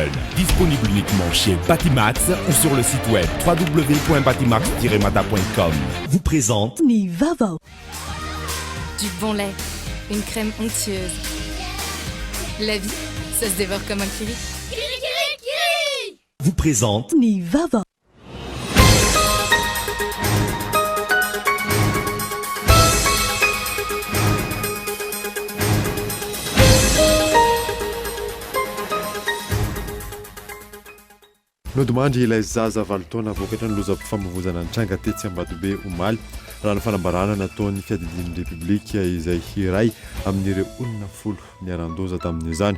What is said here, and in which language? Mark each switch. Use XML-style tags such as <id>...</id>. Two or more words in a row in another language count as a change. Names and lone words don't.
<fr>Disponible uniquement chez Batimax ou sur le site web www.batimax-mata.com. Vous présente Nivava. Du bon lait, une crème onctueuse. La vie, ça se dévore comme un kiri. Vous présente Nivava.</fr> <mg>Nodimandry ilay zaza valo taona vokatra ny loza famovoazana ny tranga tetsy Ambatobe omaly raha ny fanambarana nataon'ny fiadidin'ny repoblika izay hiray amin'ireo olona 10 niaran-doza tamin'izany.</mg>